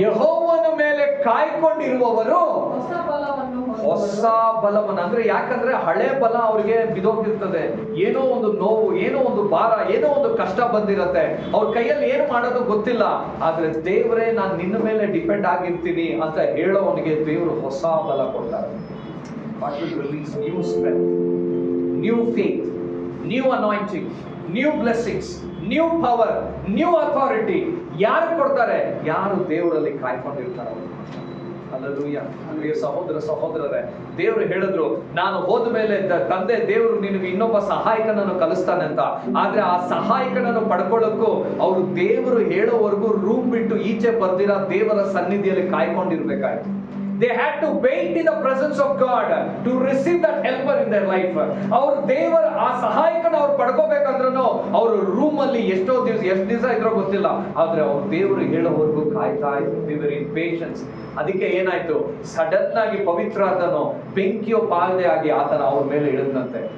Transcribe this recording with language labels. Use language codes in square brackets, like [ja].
[kn] ಯೆಹೋವನ ಮೇಲೆ ಕಾಯ್ಕೊಂಡಿರುವವರು ಹೊಸ ಬಲವನ್ನು ಅಂದ್ರೆ, ಯಾಕಂದ್ರೆ ಹಳೆ ಬಲ ಅವ್ರಿಗೆ ಬಿದೋಗಿರ್ತದೆ. ಏನೋ ಒಂದು ನೋವು, ಏನೋ ಒಂದು ಭಾರ, ಏನೋ ಒಂದು ಕಷ್ಟ ಬಂದಿರತ್ತೆ, ಅವ್ರ ಕೈಯಲ್ಲಿ ಏನು ಮಾಡೋದು ಗೊತ್ತಿಲ್ಲ. ಆದ್ರೆ ದೇವರೇ ನಾನು ನಿನ್ನ ಮೇಲೆ ಡಿಪೆಂಡ್ ಆಗಿರ್ತೀನಿ ಅಂತ ಹೇಳೋವನಿಗೆ ದೇವರು ಹೊಸ ಬಲ ಕೊಡ್ತಾರೆ. [en] What will release new strength, new faith, new anointing, new blessings, new power, new authority. [kn] ಯಾರು ಕೊಡ್ತಾರೆ? ಯಾರು ದೇವರಲ್ಲಿ ಕಾಯ್ಕೊಂಡಿರ್ತಾರೆ. ಹಲ್ಲೆಲೂಯಾ. ಪ್ರಿಯ ಸಹೋದರ ಸಹೋದರರೇ, ದೇವರು ಹೇಳಿದ್ರು ನಾನು ಹೋದ ಮೇಲೆ ತಂದೆ ದೇವರು ನಿನಗೆ ಇನ್ನೊಬ್ಬ ಸಹಾಯಕನನ್ನು ಕಲಿಸ್ತಾನೆ ಅಂತ. ಆದ್ರೆ ಆ ಸಹಾಯಕನನ್ನು ಪಡ್ಕೊಳ್ಳೋಕ್ಕೂ ಅವರು ದೇವರು ಹೇಳೋವರೆಗೂ ರೂಮ್ ಬಿಟ್ಟು ಈಚೆ ಬರ್ದಿರ ದೇವರ ಸನ್ನಿಧಿಯಲ್ಲಿ ಕಾಯ್ಕೊಂಡಿರ್ಬೇಕಾಯ್ತು. [en] They had to wait in the presence of God to receive that helper in their life. [kn] ಅವರು ದೇವರ ಆ ಸಹಾಯಕನ ಅವ್ರು ಪಡ್ಕೋಬೇಕಂದ್ರೂ ಅವರು ರೂಮ್ ಅಲ್ಲಿ ಎಷ್ಟು ದಿವಸ ಇದ್ರೋ ಗೊತ್ತಿಲ್ಲ, ಆದ್ರೆ ಅವ್ರು ದೇವರು ಹೇಳೋವರೆಗೂ ಕಾಯ್ತಾ ಇದ್ರು. [en] They were in patience. [kn] ಅದಕ್ಕೆ ಏನಾಯ್ತು, ಸಡನ್ ಆಗಿ ಪವಿತ್ರಾತ್ಮನು ಬೆಂಕಿಯೋ ಪಾಲ್ದೆ ಆಗಿ ಆತನ ಅವ್ರ ಮೇಲೆ ಇಳಿದಂತೆ.